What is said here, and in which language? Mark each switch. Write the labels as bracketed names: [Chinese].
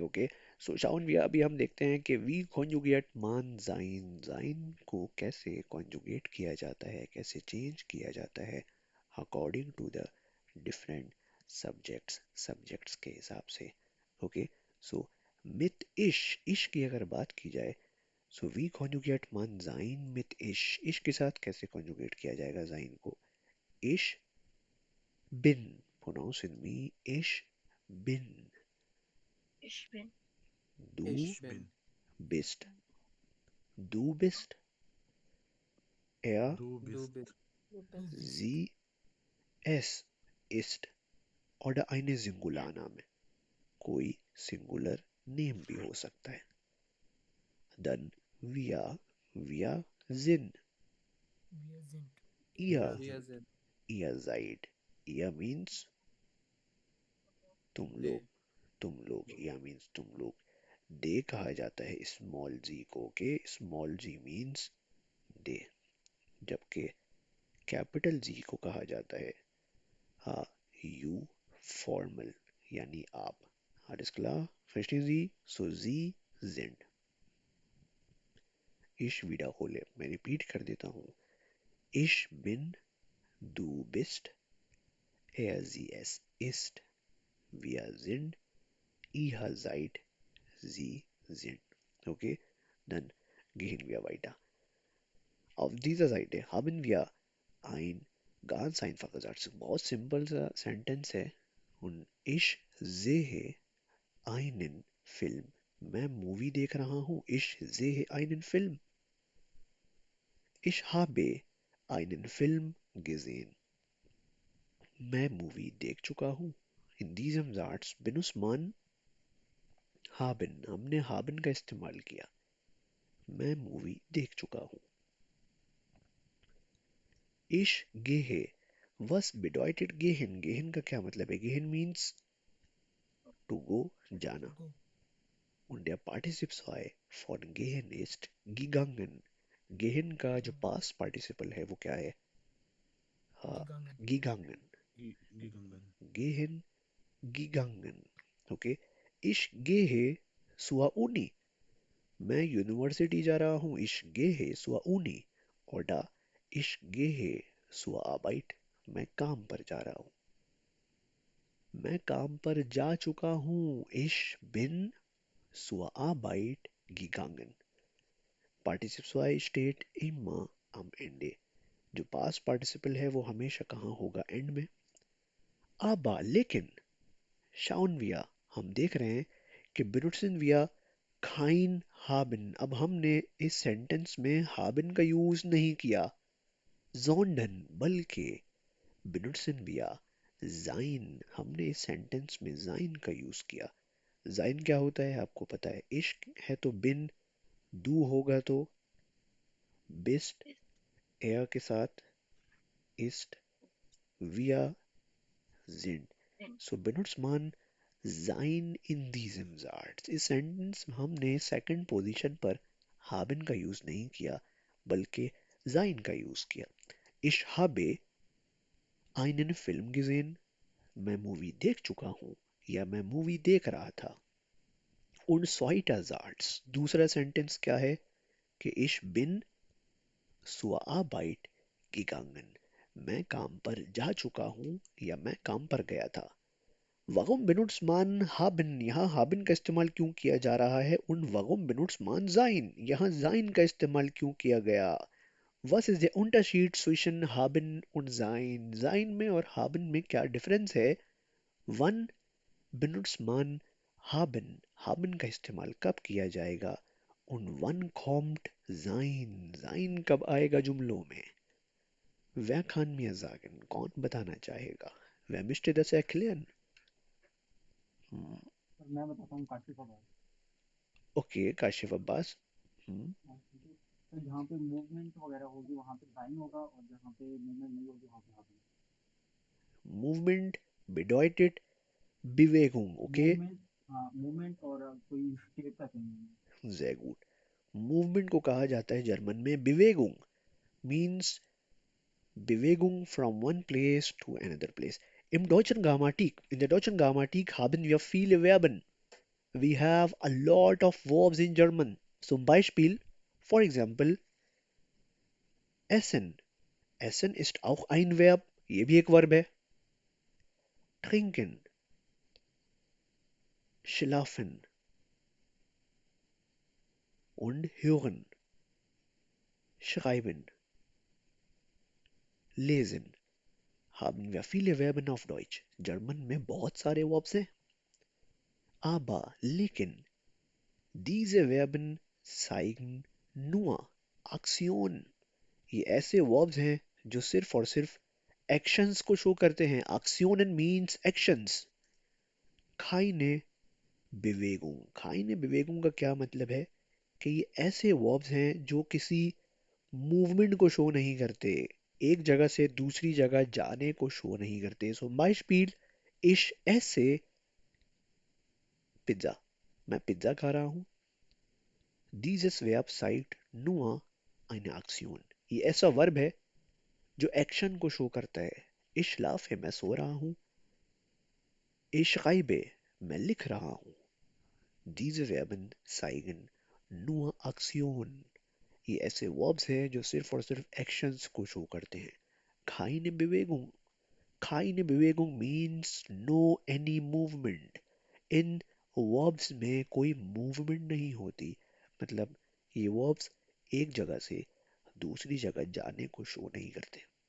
[Hindi] Okay, सो shown भी अभी हम देखते हैं कि [German] वी कॉन्जुगेट मान जाइन, [Hindi] जाइन को कैसे कॉन्जुगेट किया जाता है, कैसे चेंज किया जाता है [English] according to the different subjects, [Hindi] subjects के हिसाब से। ओके, सो [German] मित इश, [Hindi] इश की अगर बात की जाए, सो [German] वी कॉन्जुगेट मान जाइन मित इश, [Hindi] इश के साथ कैसे कॉन्जुगेट किया जाएगा जाइन को। [German] इश बिन, [English] pronounce with me, [German] ish bin, इश्बिन du Ich bin. bist, du bist, er, Du bist. Du bist. sie, es ist, oder eine Singularname, [Hindi] कोई सिंगुलर नेम भी हो सकता है। [German] Dann wir sind, Wir sind. ihr, Wir sind. ihr seid, ihr means [Hindi] तुम लोग, [English] They. [Hindi] तुम लोग, ihr means तुम लोग। दे कहा जाता है स्मॉल जी को, के स्मॉल जी मीन्स दे, जबकि कैपिटल जी को कहा जाता है हाँ यू, फॉर्मल, यानी आप। [German] Alles klar? Verstehen Sie? So Sie sind. Ich wiederhole, [Hindi] मैं रिपीट कर देता हूँ। [German] Ich bin, du bist, er sie es ist, wir sind, ihr seid, sie sind. Okay? Dann gehen wir weiter. Auf dieser Seite haben wir ein ganz einfacher Satz, [Hindi] बहुत simple सा sentence है। [German] Und ich sehe einen Film, [Hindi] मैं movie देख रहा हूँ। [German] Ich sehe einen Film, ich habe einen Film gesehen, [Hindi] मैं movie देख चुका हूँ। [German] In diesem Satz benutzt man haben, [Hindi] हमने haben का इस्तेमाल किया, मैं मूवी देख चुका हूँ। [German] Ich gehe, was bedeutet gehen, gehen [Hindi] का क्या मतलब है। [English] gehen means to go, जाना। Go. [German] Und der Partizipsfrei von gehen ist gegangen, gehen [Hindi] का जो [German] Gegangen. [Hindi] past participle है वो क्या है, हाँ, [German] Gegangen. gegangen, Gegangen. gehen, gegangen। [Hindi] Okay, [German] ich gehe zur Uni, [Hindi] मैं यूनिवर्सिटी जा रहा हूँ। [German] ich gehe zur Uni, [Hindi] और [German] da ich gehe zur Arbeit, [Hindi] मैं काम पर जा रहा हूँ, मैं काम पर जा चुका हूँ। [German] ich bin zur Arbeit gegangen। Participsfrei steht immer am Ende, [Hindi] जो पास्ट पार्टिसिपल है वो हमेशा कहाँ होगा, एंड में। aber लेकिन [German] schauen wir, [Hindi] हम देख रहे हैं कि [German] benutzen wir kein haben, [Hindi] अब हमने इस सेंटेंस में haben का यूज नहीं किया, sondern बल्कि [German] benutzen wir sein, [Hindi] हमने इस सेंटेंस में sein का यूज किया। sein क्या होता है आपको पता है, इश्क है तो बिन, दू होगा तो बिस्ट, [German] एयर [Hindi] के साथ [German] ist, wir sind. So benutzt man sein in diesem Satz. [Hindi] इस सेंटेंस में हमने सेकंड पोजीशन पर haben का यूज नहीं किया बल्कि sein का यूज किया. [German] Ich habe einen Film gesehen. [Hindi] मैं मूवी देख चुका हूँ या मैं मूवी देख रहा था. [German] Und zweiter Satz. [Hindi] दूसरा सेंटेंस क्या है कि ich bin zur Arbeit gegangen. मैं काम पर जा चुका हूँ या मैं काम पर गया था. [German] Warum benutzt man haben? [Hindi] यहाँ haben का इस्तेमाल क्यों किया जा रहा है? [German] Und warum benutzt man sein? [Hindi] यहाँ sein का इस्तेमाल क्यों किया गया? [German] Was ist der Unterschied zwischen haben und sein? [Hindi] Sein में और haben में क्या डिफरेंस है? [German] Wann benutzt man haben? [Hindi] Haben का इस्तेमाल कब किया जाएगा? [German] Und wann kommt sein? [Hindi] Sein कब आएगा जुमलों में? [German] Wer kann mir sagen? [Hindi] कौन बताना चाहेगा? [German] Wer möchte das erklären? [Hindi] Sir मैं बताता हूँ काशिफ आबाद। ओके काशिफ अब्बास. तो जहाँ पे मूवमेंट वगैरह होगी वहाँ पे साइन होगा और जहाँ पे मूवमेंट नहीं होगी वहाँ पे half [German] Movement bedeutet Bewegung, okay? [Hindi] Movement, हाँ मूवमेंट और कोई स्टेट का चेंज। [German] Sehr gut. [Hindi] Movement को कहा जाता है जर्मन में Bewegung. [English] Means Bewegung from one place to another place. [German] In der deutschen Grammatik haben wir viele Verben. [English] We have a lot of verbs in German. [German] Zum Beispiel, [English] for example, [German] essen. Essen ist auch ein Verb. [Hindi] ये भी एक verb है. [German] Trinken. Schlafen. Und hören. Schreiben. Lesen. Haben wir viele Verben auf Deutsch. [Hindi] German में बहुत सारे verbs हैं. [German] Aber, लेकिन, diese Verben zeigen nur Aktion. [Hindi] ये ऐसे verbs हैं जो सिर्फ और सिर्फ actions को शो करते हैं. [German] Aktionen [English] means actions. [German] keine Bewegung. [Hindi] keine Bewegung का क्या मतलब है कि ये ऐसे verbs हैं जो किसी मूवमेंट को शो नहीं करते. एक जगह से दूसरी जगह जाने को शो नहीं करते. [German] So Beispiel, ich esse Pizza. [Hindi] मैं पिज्जा खा रहा हूँ. [German] Dieses Verb zeigt nur eine Aktion. [Hindi] ये ऐसा वर्ब है जो एक्शन को शो करता है. [German] Ich schlafe, [Hindi] मैं सो रहा हूँ. [German] Ich schreibe, [Hindi] मैं लिख रहा हूँ. [German] Diese Verben zeigen nur Aktion. [Hindi] ये ऐसे verbs हैं जो सिर्फ और सिर्फ एक्शंस को शो करते हैं. [German] keine Bewegung. keine Bewegung [English] means no any movement. [Hindi] इन verbs में कोई मूवमेंट नहीं होती. मतलब ये verbs एक जगह से दूसरी जगह जाने को शो नहीं करते.